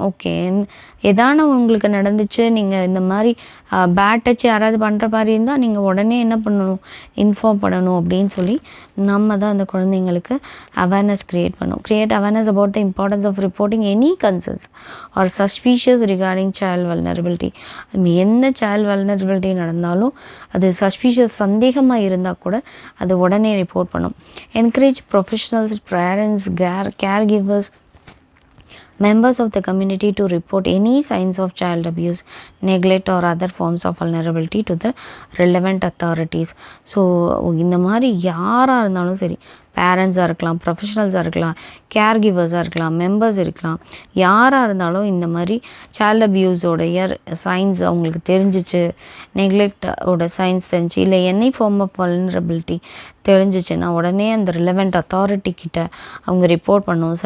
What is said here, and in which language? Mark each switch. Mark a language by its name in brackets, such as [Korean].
[Tamil] Okay, எதான உங்களுக்கு நடந்துச்சு, நீங்கள் இந்த மாதிரி பேட் டச் யாராவது பண்ணுற மாதிரி இருந்தால் நீங்கள் உடனே என்ன பண்ணணும், இன்ஃபார்ம் பண்ணணும் அப்படின்னு சொல்லி நம்ம தான் அந்த குழந்தைங்களுக்கு awareness create [English] Awareness about the importance of reporting any concerns or suspicious regarding child vulnerability. [Tamil] என்ன சைல்ட் வல்னரபிலிட்டி நடந்தாலும் அது சஸ்பீஷியஸ் சந்தேகமாக இருந்தால் கூட அது உடனே ரிப்போர்ட் பண்ணும். [English] Encourage professionals, parents, care givers, members of the community to report any signs of child abuse, neglect or other forms of vulnerability to the relevant authorities. [Tamil] So இந்த மாதிரி யாராக இருந்தாலும் சரி, பேரண்ட்ஸாக இருக்கலாம், ப்ரொஃபஷனல்ஸாக இருக்கலாம், கேர் கிவர்ஸாக இருக்கலாம், மெம்பர்ஸ் இருக்கலாம், யாராக இருந்தாலும் இந்த மாதிரி சைல்ட் அப்யூஸோடைய சைன்ஸ் அவங்களுக்கு தெரிஞ்சிச்சு, நெக்லெக்டோட சைன்ஸ் தெரிஞ்சு, இல்லை எனி ஃபார்ம் ஆஃப் வல்னரபிலிட்டி தெரிஞ்சிச்சுன்னா உடனே அந்த ரிலவெண்ட் அத்தாரிட்டி கிட்ட அவங்க ரிப்போர்ட் பண்ணும்.